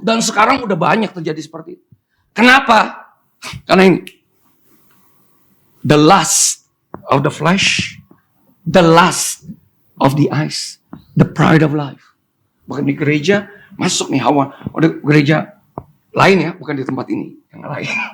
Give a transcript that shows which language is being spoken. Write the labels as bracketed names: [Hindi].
[Indonesian] Dan sekarang udah banyak terjadi seperti itu. Kenapa? Karena ini. [English] The lust of the flesh, the lust of the eyes, the pride of life. [Indonesian] Bukan di gereja, masuk nih hawa. Udah gereja lain ya, bukan di tempat ini. Yang lain.